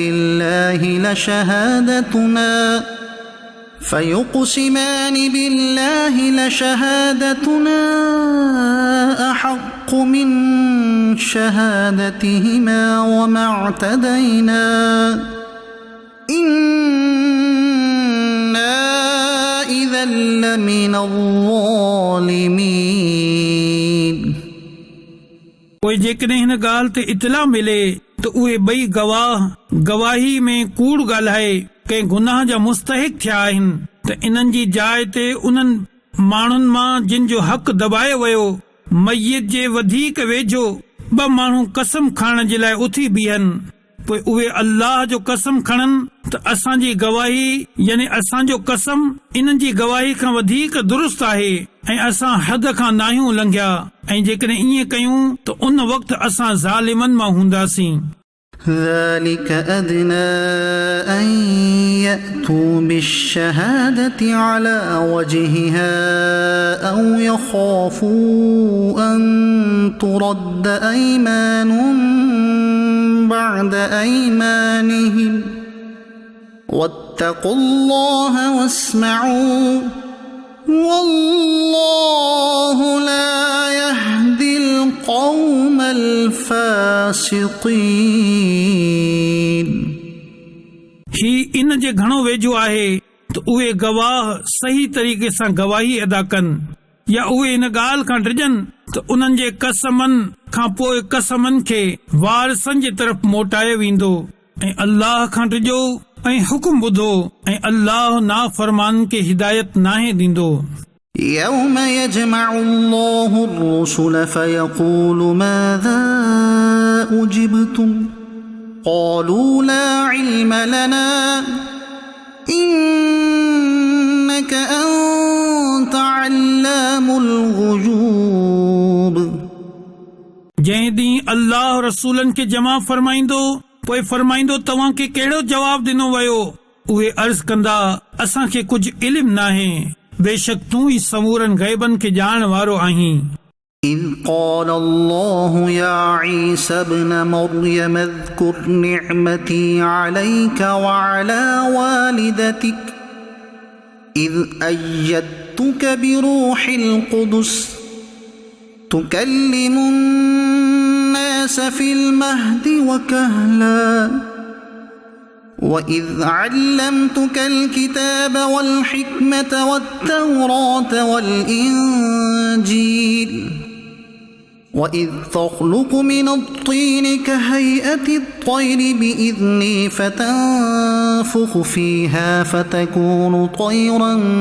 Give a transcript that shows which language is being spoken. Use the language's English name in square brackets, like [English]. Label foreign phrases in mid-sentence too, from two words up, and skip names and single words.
[Arabic] بالله لشهادتنا أحق من شهادتهما وما اعتدينا إنا إذا لمن الظالمين। [Sindhi] पोइ जेकॾहिं हिन ॻाल्हि ते इतला मिले त उहे 2 गवाह गवाही में कूड़ ॻाल्हाए कंहिं गुनाह जा मुस्तहिक थिया आहिनि त इन्हनि जी जाइ ते उन्हनि माण्हुनि मां जिन जो हक़ दबायो वियो मय्यत जे वधीक वेझो 2 माण्हू कसम खणण जे लाइ उथी बीहनि। पोइ उहे अल्लाह जो कसम खणनि त असांजी गवाही यानी असांजो कसम इन्हनि जी गवाही खां वधीक दुरुस्त आहे ऐं असां हद खां नाहियूं लंघिया, ऐं जेकॾहिं ईअं कयूं त उन वक़्तु असां ज़ालिमनि मां हूंदासीं। [Arabic] ذلك أدنى أن يأتوا بالشهادة على وجهها أو يخافوا أن ترد أيمان بعد أيمانهم واتقوا الله واسمعوا والله لا يهدي القوم الفاسقين। [Sindhi] ही इन जे घणो वेझो आहे त उहे गवाह सही तरीक़े सां गवाही अदा कनि, या उहे इन ॻाल्हि खां डिॼनि त उन्हनि जे कसमनि खां पोइ कसमनि खे वारसनि जे तरफ़ मोटायो वेंदो, ऐं अल्लाह खां डिॼो ऐं हुकुम ॿुधो, ऐं अल्लाह नाफ़रमान खे हिदायत नाहे ॾींदो। [Arabic] يوم يجمع الله الرسل فيقول ماذا أجبتم قالوا لا علم لنا إنك أنت علام الغيوب। [Sindhi] जंहिं ॾींहुं अल्लाह रसूलनि खे जमा फरमाईंदो पोइ फरमाईंदो तव्हांखे कहिड़ो जवाबु ॾिनो वियो। उहे अर्ज़ कंदा असांखे कुझु इल्मु नाहे, बेशक तूं ई समूरनि गैबनि खे ॼाणण वारो आहीं। [Arabic] إذ قال الله يا عيسى ابن مريم اذكر نعمتي عليك وعلى والدتك إذ أيدتك بروح القدس تكلم الناس في المهد وكهلا وإذ علمتك الكتاب والحكمة والتوراة والإنجيل وإذ تخلق من الطين كهيئة الطير بإذني فتنفخ فيها فتكون طيرا